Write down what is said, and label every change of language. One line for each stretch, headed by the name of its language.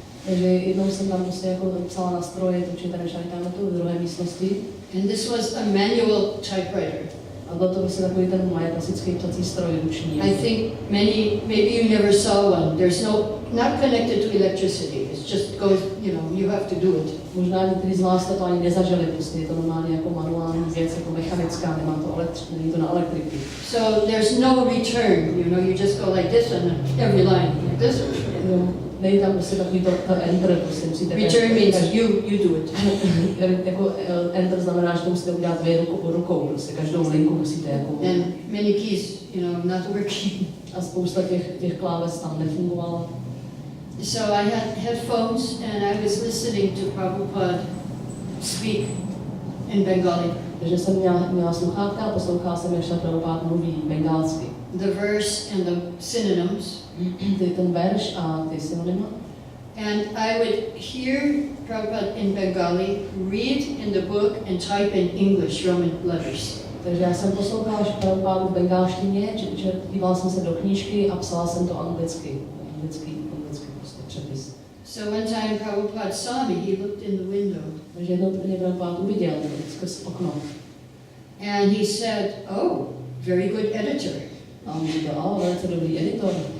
Czech: Takže jednou jsem tam prostě jako psala na stroje, to Chaitanya Charitamritu v druhé místnosti.
English: And this was a manual typewriter.
Czech: A byl to prostě takový ten moje klasický psací stroj ruční.
English: I think maybe you never saw one. There's not connected to electricity. It just goes, you have to do it.
Czech: Možná někteří z vás to ani nezažili, prostě je to normálně jako manuální věc, jako mechanická, nemá to není to na elektriku.
English: So there's no return, you just go like this and every line like this.
Czech: Nejde tam prostě takový to enter, prostě musíte...
English: Return means you do it.
Czech: Jako enter znamená, že to musíte udělat vy rukou, prostě každou linku musíte jako...
English: And many keys, not working.
Czech: A spousta těch kláves tam nefungovala.
English: So I had headphones and I was listening to Prabhupada speak. in Bengali.
Czech: Takže jsem měla sluchátka a poslouchala jsem, jak Srila Prabhupada mluví bengalsky.
English: The verse and the synonyms.
Czech: Ten verš a ty synonymy.
English: And I would hear Prabhupada in Bengali, read in the book and type in English Roman letters.
Czech: Takže já jsem poslouchala Prabhupádu v bengalštině, že dívala jsem se do knížky a psala jsem to anglicky prostě přepis.
English: So one time Prabhupada saw me, he looked in the window.
Czech: Takže jednou mě Prabhupád uviděl skrz okno.
English: And he said, oh, very good editor.
Czech: A on říkal, velice dobrý editor.